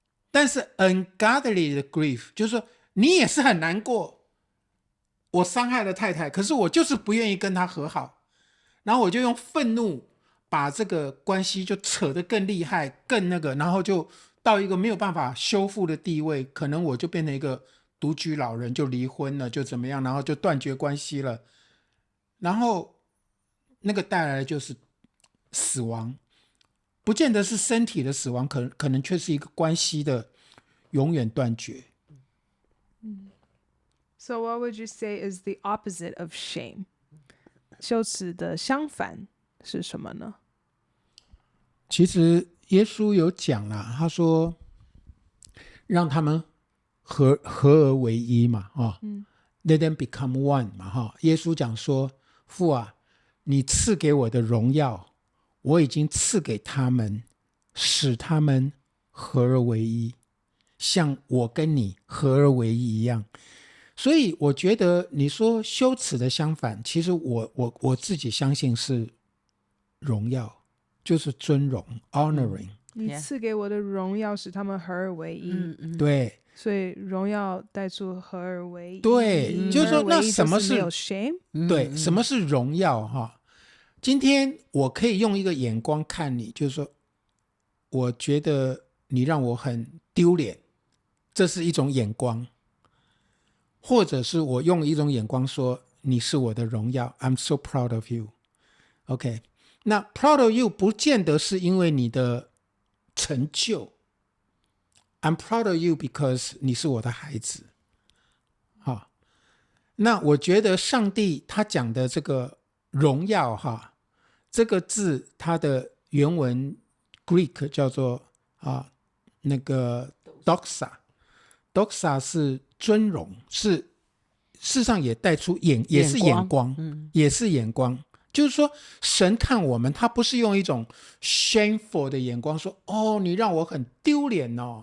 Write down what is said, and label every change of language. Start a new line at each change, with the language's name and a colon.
Chinese: 但是 ungodly 的 grief 就是说你也是很难过，我伤害了太太，可是我就是不愿意跟她和好，然后我就用愤怒把这个关系就扯得更厉害，更那个，然后就到一个没有办法修复的地位，可能我就变成一个独居老人，就离婚了，就怎么样，然后就断绝关系了，然后那个带来的就是死亡，不见得是身体的死亡，可能却是一个关系的永远断绝。
English: So what would you say is the opposite of shame?
Chinese: 羞耻的相反是什么呢？其实耶稣有讲啦，他说让他们合而为一嘛，
English: Let them become one
Chinese: 嘛耶稣讲说，父啊，你赐给我的荣耀，我已经赐给他们，使他们合而为一，像我跟你合而为一一样。所以我觉得你说羞耻的相反，其实我自己相信是荣耀，就是尊荣 honoring。你赐给我的荣耀使他们合而为一，对，所以荣耀带出合而为一。对，就是说那什么是没有 shame？对，什么是荣耀今天我可以用一个眼光看你，就是说我觉得你让我很丢脸，这是一种眼光，或者是我用一种眼光说你是我的荣耀，
English: I'm so proud of you。
Chinese: OK， 那
English: proud of you
Chinese: 不见得是因为你的成就，
English: I'm proud of you because
Chinese: 你是我的孩子。那我觉得上帝他讲的这个荣耀这个字它的原文 Greek 叫做那个 doxa 是尊荣，是事实上也带出也是眼光，也是眼光，就是说神看我们，他不是用一种 shameful 的眼光说你让我很丢脸